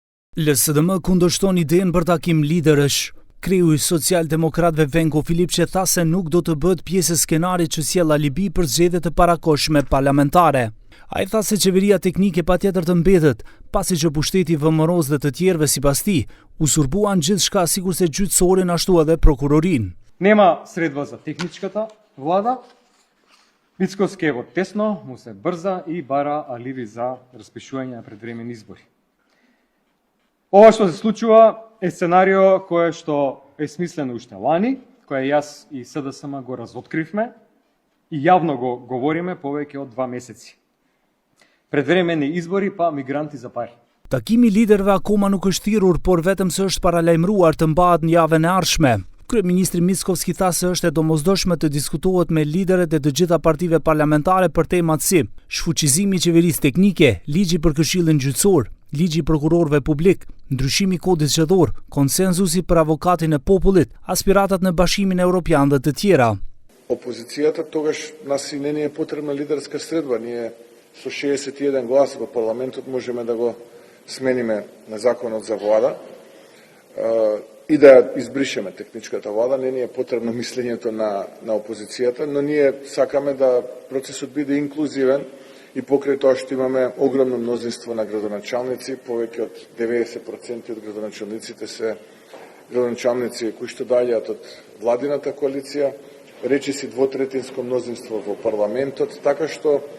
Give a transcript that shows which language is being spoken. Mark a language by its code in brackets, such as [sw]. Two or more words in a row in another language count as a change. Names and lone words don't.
[sq] LSDM kundërshton idenë për takim liderësh. Kreu i social-demokratëve Venko Filipçe tha se nuk do të bëhet pjesë e skenarit që sjell alibi për zgjedhjet e parakohshme parlamentare. Ai tha se qeveria teknike patjetër të mbetet, pasi që pushteti VMRO-s dhe të tjerëve sipas tij usurpuan gjithçka sikurse gjyqësorin ashtu edhe prokurorin. [mk] Нема средства за техничката влада. Мицкоскиот тесно му се брза и бара аливи за распишување на предвремени избори. Ова што се случува е сценарио кое што е смислено уште лани, кое јас и СДСМ го разоткривме и јавно го говориме повеќе од 2 месеци. Предвремени избори па мигранти за пари. [sq] Takimi liderëve akoma nuk është thirrur, por vetëm se është paralajmëruar të mbahet në javën e ardhshme. Kryeministri Mickovski tha se është e domosdoshme të diskutohet me liderët e të gjitha partive parlamentare për temat si shfuqizimi i qeverisë teknike, ligji për Këshillin Gjyqësor, ligji i prokurorëve publik, ndryshimi i kodit zgjedhor, konsenzusi për avokatin e popullit, aspiratat në Bashkimin Evropian dhe të tjera. [mk] Опозицията тогаш нас и не ни е потребна лидерска средба. Ние со 61 гласа во парламентот можеме да го смениме на законот за влада и да избришеме техничката влада. Не ни е потребно мислењето на опозицијата, но ние сакаме да процесот биде инклузивен и покрај тоа што имаме огромно мнозинство на градоначалници, повеќе од 90% од градоначалниците се градоначалници кои што доаѓаат од владината коалиција, речиси двотретинско мнозинство во парламентот, така што